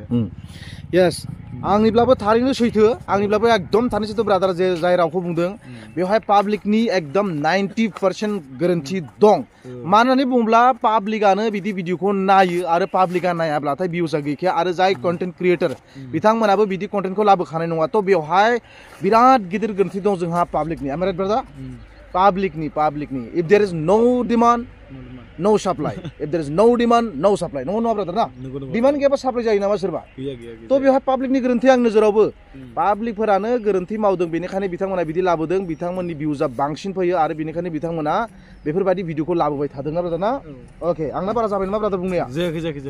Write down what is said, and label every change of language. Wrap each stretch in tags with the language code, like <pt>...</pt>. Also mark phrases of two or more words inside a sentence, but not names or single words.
<brx>यास आंनिब्लाबो थारैनो सैथो आंनिब्लाबो एकदम थारैनो सैथो ब्रादार जे जाय रावखौ बुंदों बेवहाय पाब्लिकनि एकदम 90% गोरोन्थि दं मानो होननानै बुङोब्ला पाब्लिकआनो बिदि भिडिअखौ नायो आरो पाब्लिकआ नायाब्लाथाय भिउसआ गैखाया आरो जाय</brx> <en>content creator</en> <brx>बिथांमोनाबो बिदि कन्टेन्टखौ लाबोखानाय नङा थ' बेवहाय बिराद गिदिर गोरोन्थि दं जोंहा पाब्लिकनि</brx> <en>am I right</en> <brx>ब्रादार पाब्लिकनि</brx> <en>if there is no demand no supply if there is no demand no supply</en> <brx>नङा ब्रादार ना डिमान्ड गैयाबा साप्लाइ जायो नामा सोरबा थ' बेवहाय पाब्लिकनि गोरोन्थि आं नोजोरावबो पाब्लिकफोरानो गोरोन्थि मावदों बेनिखायनो बिथांमोना बिदि लाबोदों बिथांमोननि भिउसआ बांसिन फैयो आरो बेनिखायनो बिथांमोना बेफोरबायदि भिडिअखौ लाबोबाय थादों ना ब्रादार ना अके आंना बारा जाबाय नामा ब्रादार बुंनाया जायाखै</brx>